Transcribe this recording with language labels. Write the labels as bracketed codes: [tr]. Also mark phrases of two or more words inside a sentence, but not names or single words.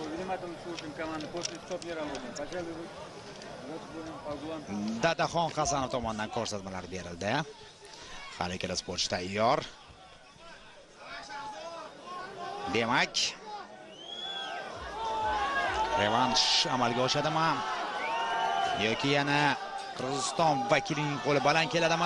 [ru] Внимательно слушаем команды. После стоп не работаем. Пожалуй, [uz] Dadaxon Hasanov tomonidan ko'rsatmalar berildi. Har ikkala sportchi tayyor. Demak, revansh amalga oshadimi? Yoki yana Qirg'iziston vakilining qo'li baland keladimi?